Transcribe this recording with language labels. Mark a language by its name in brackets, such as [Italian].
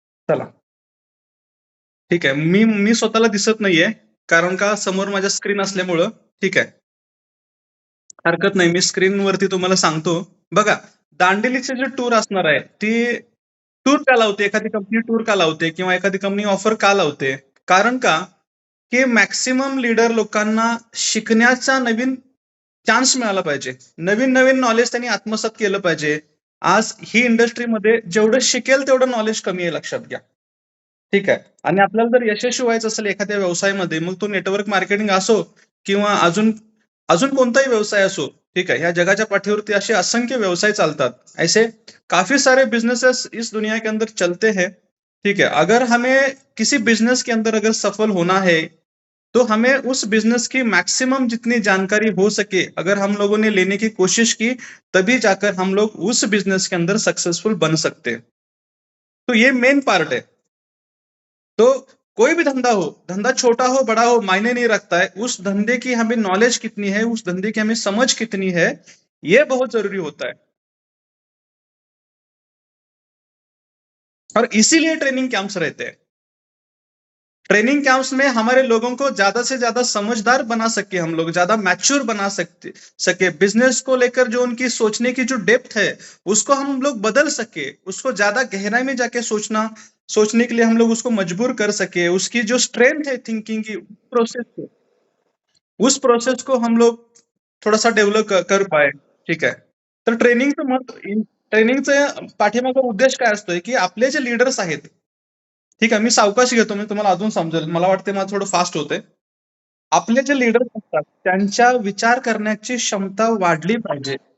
[Marathi] चला. ठीक आहे. मी मी स्वतःला दिसत नाहीये. कारण का समोर माझ्या स्क्रीन असल्यामुळं. ठीक आहे. हरकत नाही. मी स्क्रीनवरती तुम्हाला सांगतो. बघा, दांडेलीची जी टूर असणार आहे, ती टूर का लावते? एखादी कंपनी टूर का लावते? किंवा एखादी कंपनी ऑफर का लावते? कारण का, की मॅक्सिमम लीडर लोकांना शिकण्याचा नवीन चान्स मिळाला पाहिजे. नवीन-नवीन नॉलेज त्यांनी आत्मसात केलं पाहिजे. आज ही इंडस्ट्रीमध्ये जेवढं शिकेल तेवढं नॉलेज कमी आहे लक्षात घ्या. ठीक आहे. आणि आपल्याला जर यशस्वी व्हायचं असेल एखाद्या व्यवसायामध्ये, मग तो नेटवर्क मार्केटिंग असो किंवा अजून अजून कोणताही व्यवसाय असो, [Hindi] ठीक है, [Marathi] या जगह पाठीवरती असे असंख्य व्यवसाय चालतात. [Hindi] ऐसे काफी सारे बिजनेसेस इस दुनिया के अंदर चलते हैं. ठीक है, अगर हमें किसी बिजनेस के अंदर अगर सफल होना है, तो हमें उस बिजनेस की मैक्सिमम जितनी जानकारी हो सके अगर हम लोगों ने लेने की कोशिश की, तभी जाकर हम लोग उस बिजनेस के अंदर सक्सेसफुल बन सकते हैं. तो ये मेन पार्ट है. तो कोई भी धंधा छोटा हो बड़ा हो मायने नहीं रखता है. उस धंधे की हमें नॉलेज कितनी है, उस धंधे की हमें समझ कितनी है, ये बहुत जरूरी होता है. और इसीलिए ट्रेनिंग कैंप्स रहते हैं. ट्रेनिंग कैंप्स में हमारे लोगों को ज्यादा से ज्यादा समझदार बना सके, हम लोग ज्यादा मैच्योर बना सके बिजनेस को लेकर जो उनकी सोचने की जो डेप्थ है उसको हम लोग बदल सके, उसको ज्यादा गहराई में जाके सोचने के लिए हम लोग उसको मजबूर कर सके, उसकी जो स्ट्रेंथ है थिंकिंग की प्रोसेस को, उस प्रोसेस को हम लोग थोडासा डेव्हलप कर पाए. [Marathi] ठीक आहे. तर ट्रेनिंगचं पाठीमागचा उद्देश काय असतोय की आपले जे लीडर्स आहेत, ठीक आहे, मी सावकाश घेतो म्हणजे तुम्हाला अजून समजेल. मला वाटते मला थोडं फास्ट होतंय. आपले जे लीडर्स असतात त्यांच्या विचार करण्याची क्षमता वाढली पाहिजे.